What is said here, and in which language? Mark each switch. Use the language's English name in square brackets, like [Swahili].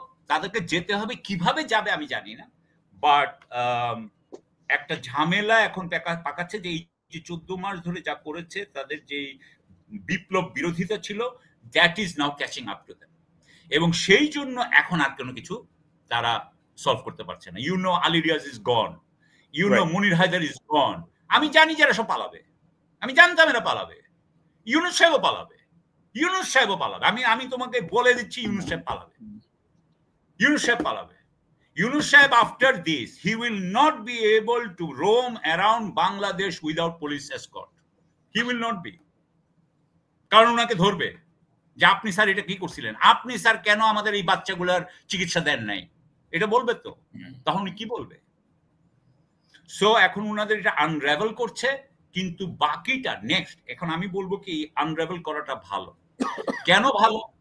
[Bangla] তাদেরকে যেতে হবে, কিভাবে যাবে আমি জানি না, বাট একটা ঝামেলা এখন পাকাচ্ছে যে এই যে 14 মাস ধরে যা করেছে, তাদের যে বিপ্লব বিরোধিতা ছিল, [English] that is now catching up to them, [Bangla] এবং সেই জন্য এখন আর কোনো কিছু তারা সলভ করতে পারছে না। [English] You know Ali Riaz is gone, you know Munir Haider is gone. [Bangla] আমি জানি যে এরা সব পালাবে, আমি জানতাম এরা পালাবে, ইউনূস সাহেবও পালাবে, ইউনূস সাহেবও পালাবে। আমি তোমাকে বলে দিচ্ছি, ইউনূস সাহেব পালাবে। ইউনূস সাহেব পালাবে। [English] Yunus Saib, after this, he will not be able to roam around Bangladesh without police escort. He will not be. [Bangla] কারণ ওনাকে ধরবে যে আপনি স্যার এটা কি করছিলেন, আপনি স্যার কেন আমাদের এই বাচ্চাগুলোর চিকিৎসা দেন নাই, এটা বলবে তো। তখন কি বলবে? সো এখন ওনাদের এটা আনরাভেল করছে, কিন্তু বাকিটা নেক্সট। এখন আমি বলবো কি আনরাভেল করাটা ভালো। কেন ভালো?